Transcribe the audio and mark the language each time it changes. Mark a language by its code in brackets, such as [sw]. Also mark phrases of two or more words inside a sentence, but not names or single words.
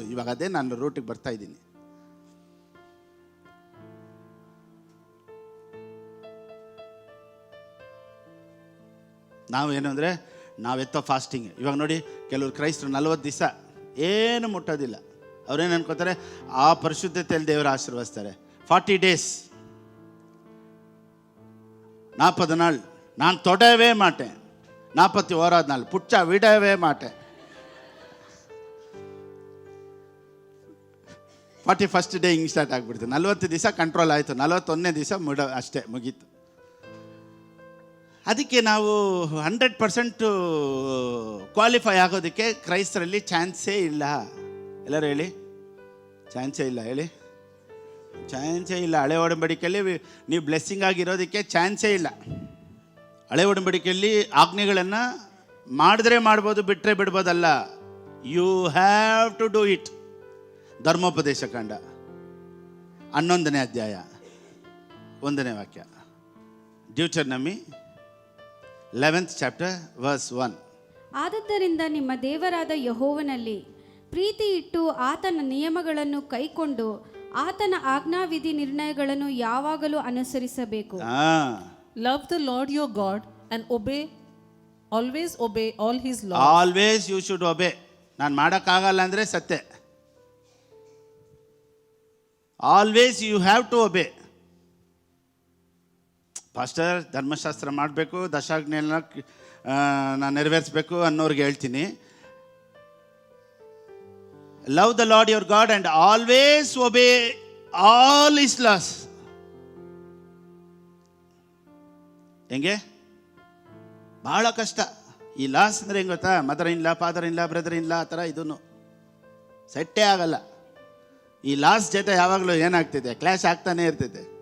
[kn] ಇವಾಗ ಅದೇ ನಾನು ರೂಟಿಗೆ ಬರ್ತಾ ಇದ್ದೀನಿ. ನಾವೇನು ಅಂದರೆ ನಾವೆತ್ತೋ ಫಾಸ್ಟಿಂಗ್. ಇವಾಗ ನೋಡಿ ಕೆಲವರು ಕ್ರೈಸ್ತರು 40 ದಿವಸ ಏನು ಮುಟ್ಟೋದಿಲ್ಲ. ಅವ್ರೇನು ಅನ್ಕೋತಾರೆ, ಆ ಪರಿಶುದ್ಧತೆಯಲ್ಲಿ ದೇವರು ಆಶೀರ್ವದಿಸ್ತಾರೆ. [ta] 40 days 40 நாள் நான் தொடவே மாட்டேன், 41வது நாள் புச்சா விடவே மாட்டேன், [kn] 41st ಡೇ ಹಿಂಗೆ ಸ್ಟಾರ್ಟ್ ಆಗಿಬಿಡ್ತು. 40 ದಿವಸ ಕಂಟ್ರೋಲ್ ಆಯಿತು, 41ನೇ ದಿವಸ ಅಷ್ಟೇ ಮುಗೀತು. ಅದಕ್ಕೆ ನಾವು 100% ಕ್ವಾಲಿಫೈ ಆಗೋದಕ್ಕೆ ಕ್ರೈಸ್ತರಲ್ಲಿ ಚಾನ್ಸೇ ಇಲ್ಲ. ಎಲ್ಲರೂ ಹೇಳಿ, ಚಾನ್ಸೇ ಇಲ್ಲ. ಹೇಳಿ, ಚಾನ್ಸೇ ಇಲ್ಲ. ಹಳೆ ಒಡಂಬಡಿಕೆಯಲ್ಲಿ ನೀವು ಬ್ಲೆಸ್ಸಿಂಗ್ ಆಗಿರೋದಕ್ಕೆ ಚಾನ್ಸೇ ಇಲ್ಲ. ಹಳೆ ಒಡಂಬಡಿಕೆಯಲ್ಲಿ ಆಜ್ಞೆಗಳನ್ನು ಮಾಡಿದ್ರೆ ಮಾಡ್ಬೋದು, ಬಿಟ್ಟರೆ ಬಿಡ್ಬೋದಲ್ಲ. [en] you have to do it. [kn] ಧರ್ಮೋಪದೇಶ ಕಾಂಡ 11ನೇ ಅಧ್ಯಾಯ 1ನೇ ವಾಕ್ಯ. [en] ಡ್ಯೂಟರ್ನಮಿ 11th chapter verse 1. [kn] ಆದದ್ದರಿಂದ ನಿಮ್ಮ ದೇವರಾದ ಯೆಹೋವನಲ್ಲಿ ಪ್ರೀತಿ ಇಟ್ಟು ಆತನ ನಿಯಮಗಳನ್ನು ಕೈಕೊಂಡು ಆತನ ಆಜ್ಞಾವಿಧಿ ನಿರ್ಣಯಗಳನ್ನು ಯಾವಾಗಲೂ ಅನುಸರಿಸಬೇಕು. [en] Love the Lord your God and always obey all his laws. Always you should obey. [kn] ನಾನು ಮಾಡೋಕ್ಕಾಗಲ್ಲ ಅಂದರೆ ಸತ್ಯ. [en] always you have to obey. [kn] ಪಾಸ್ಟರ್ ಧರ್ಮಶಾಸ್ತ್ರ ಮಾಡಬೇಕು, ದಶಾಜ್ಞೆಲ್ಲ ನಾನು ನೆರವೇರಿಸಬೇಕು ಅನ್ನೋರಿಗೆ ಹೇಳ್ತೀನಿ, [en] love the Lord your God and always obey all his laws. [kn] ಹೆಂಗೆ? ಭಾಳ ಕಷ್ಟ. ಈ ಲಾಸ್ ಅಂದರೆ ಹೆಂಗೆ ಗೊತ್ತಾ? [en] mother in law, father in law, brother in law, [kn] ಆ ಥರ ಇದೂ ಸೆಟ್ಟೇ ಆಗಲ್ಲ. ಈ ಲಾಸ್ ಜೊತೆ ಯಾವಾಗಲೂ ಏನಾಗ್ತಿದೆ? ಕ್ಲಾಶ್ ಆಗ್ತಾನೆ ಇರ್ತೈತೆ.